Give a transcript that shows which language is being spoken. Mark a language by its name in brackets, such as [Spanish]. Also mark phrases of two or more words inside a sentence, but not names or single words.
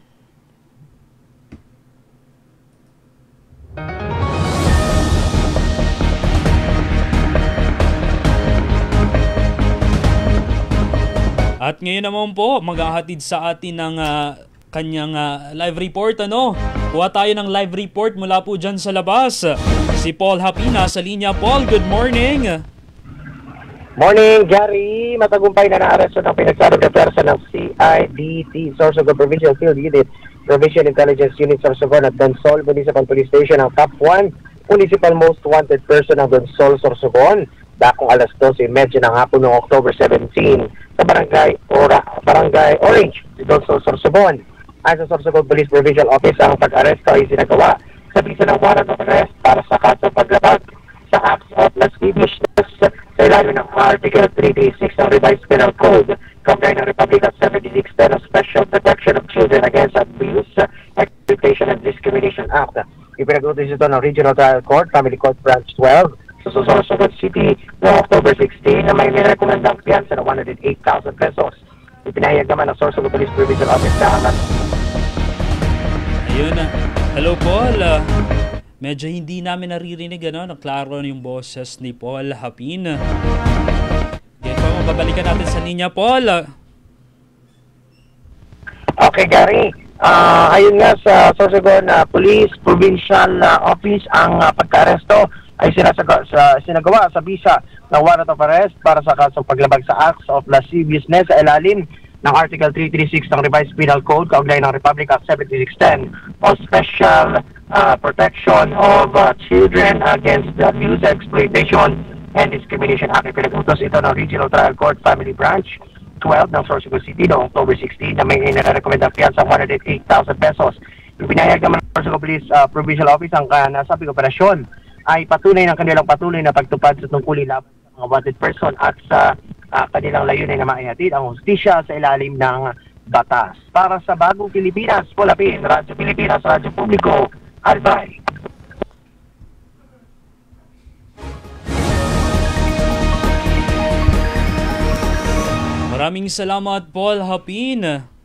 [Filipino] At ngayon naman po, maghahatid sa atin ng kanyang live report. Kuha tayo ng live report mula po dyan sa labas. Si Paul Hapina sa linya. Paul, [English] good morning. Morning, Gary. [Filipino] Matagumpay na naaresto ng pinagsalog na pwersa ng CIDT, Sorsogon Provincial Field Unit, Provincial Intelligence Unit Sorsogon at Donsol Municipal Police Station ang top 1 [English] Municipal Most Wanted Person [Filipino] ng Donsol, Sorsogon. Dakong alas 12:30 ng hapon noong October 17 sa Barangay Orange, Donsol, Sorsogon. Ayon sa Sorsogon Police Provincial Office, ang pag-aresto ay sinagawa sa bisa ng [English] warrant of arrest [Filipino] para sa kasong paglabag sa [English] acts of lasciviousness [Filipino] sa ilalim ng Article 336 ng Revised Penal Code, Kaugnay ng Republic of 7610 of Special Protection of Children Against Abuse, Exploitation and Discrimination Act. Ipinag-utos ito ng Regional Trial Court, Family Court Branch 12, sa Sorsogon City noong October 16 na may nirekomendang piyansa ng 108,000 pesos. Ipinahayag naman ng Sorsogon Police Provincial Office na Ayun na. Hello, Paul. Medyo hindi namin naririnig, naklaro yung boses ni Paul Hapin. Kaya po, mababalikan natin sa linya, Paul. Okay, Gary. Ayun nga sa Sorsogon Police Provincial Office, ang pagka-aresto ay sinagawa sa bisa ng [English] warrant of arrest [Filipino] para sa kasong paglabag sa [English] acts of lasciviousness [Filipino] sa ilalim ng Article 336 ng Revised Penal Code, Kaugnay ng Republic of 7610 o Special Protection of Children Against Abuse, Exploitation and Discrimination Act. Pinag-utos ito ng Regional Trial Court Family Branch 12 ng Sorsogon City noong October 16 na may inarekomendang piyansa 108,000 pesos. Ipinahayag naman ng Sorsogon Police Provincial Office ang nasabing operasyon ay patunay ng kanilang patuloy na pagtupad sa tungkulin laban sa mga [English] wanted person [Filipino] at sa kanilang layunin na maihatid ang hustisya sa ilalim ng batas. Para sa Bagong Pilipinas, Paul Hapin, Radyo Pilipinas, Radyo Publiko, Albay. Maraming salamat, Paul Hapin.